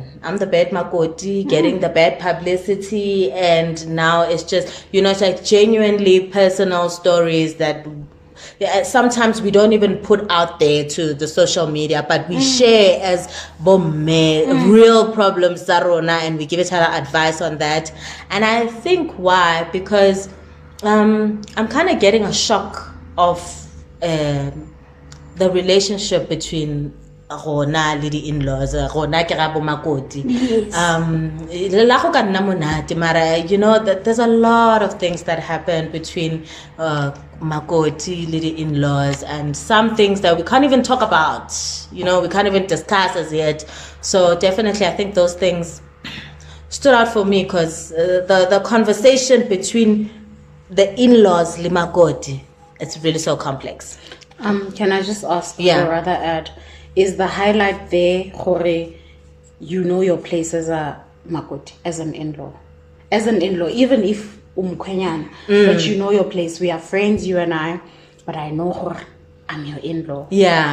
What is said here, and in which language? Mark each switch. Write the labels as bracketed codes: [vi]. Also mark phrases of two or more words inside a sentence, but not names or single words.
[en] I'm the bad makoti, getting the bad publicity, and now it's just it's like genuinely personal stories that sometimes we don't even put out there to the social media, but we share as real problems, Zarona, and we give each other advice on that. And I think why? Because I'm kind of getting a shock of the relationship between [tn] Rona le di [en] in-laws, [tn] Rona ke ga bo makoti. [en] That there's a lot of things that happen between makoti [tn] le di [en] in-laws, and some things that we can't even talk about, we can't even discuss as yet. So definitely I think those things stood out for me because the conversation between the in-laws [tn] le makoti, [en] it's really so complex. Can I just ask, Yeah. or rather add, is the highlight there, Hore, your place as a makoti, as an in-law? As an in-law, even if umkwenyan, but your place. We are friends, you and I, but I know Hore, I'm your in-law.